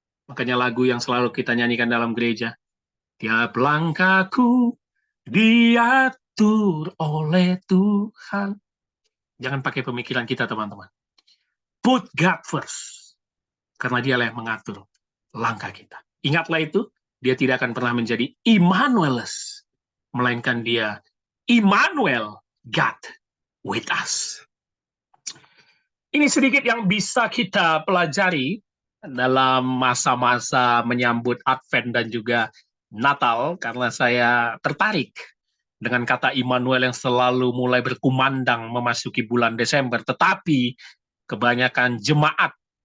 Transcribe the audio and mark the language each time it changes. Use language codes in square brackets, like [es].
[id] Makanya lagu yang selalu kita nyanyikan dalam gereja. Tiap langkahku diatur oleh Tuhan. Jangan pakai pemikiran kita, teman-teman. [en] Put God first. [id] Karena dialah yang mengatur langkah kita. Ingatlah itu, dia tidak akan pernah menjadi Immanueles. Melainkan dia Immanuel, [en] God with us. [id] Ini sedikit yang bisa kita pelajari dalam masa-masa menyambut Advent dan juga Natal, karena saya tertarik dengan kata Immanuel yang selalu mulai berkumandang memasuki bulan Desember, tetapi kebanyakan jemaat